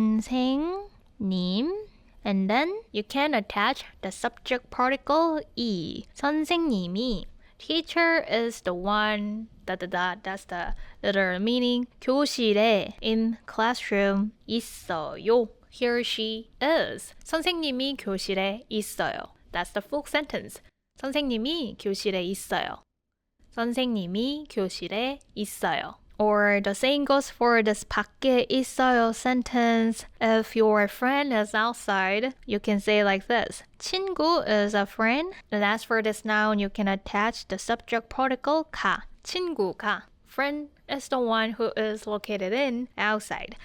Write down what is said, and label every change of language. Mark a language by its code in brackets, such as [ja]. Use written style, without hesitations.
[ko] 선생님. [en] And then you can attach the subject particle 이. [ko] 선생님이. [en] Teacher is the one, that's the literal meaning. [ko] 교실에, [en] in classroom, [ko] 있어요. [en] He or she is. [ko] 선생님이 교실에 있어요. [en] That's the full sentence. [ko] 선생님이 교실에 있어요. 선생님이 교실에 있어요. [en] Or the same goes for this [ko] 밖에 있어요 [en] sentence. If your friend is outside, you can say like this. 친구 is a friend. And as for this noun, you can attach the subject particle 가. [ko] 친구가. [en] Friend is the one who is located in outside.